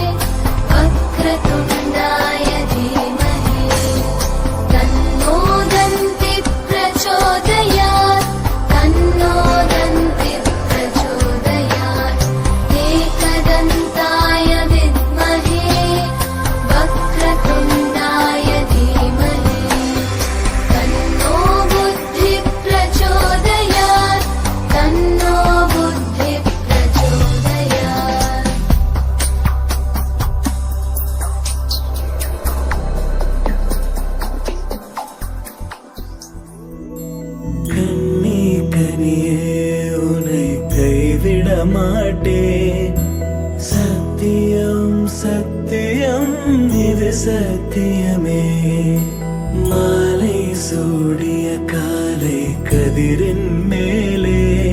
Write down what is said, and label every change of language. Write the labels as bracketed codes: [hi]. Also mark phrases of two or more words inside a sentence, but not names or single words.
[sa] वक्रतुण्डाय धीमहि तन्नो दन्तिः प्रचोदयात् तन्नो दन्तिः प्रचोदयात् एकदन्ताय विद्महे वक्रतुण्डाय धीमहि तन्नो बुद्धिः प्रचोदयात् तन्नो बुद्धिः प्रचोदयात् [ta] கண்ணே கனியே உன்னை கைவிட மாட்டேன் சத்தியம் சத்தியம் இது சத்தியமே மாலை சூடிய காலை கதிரின் மேலே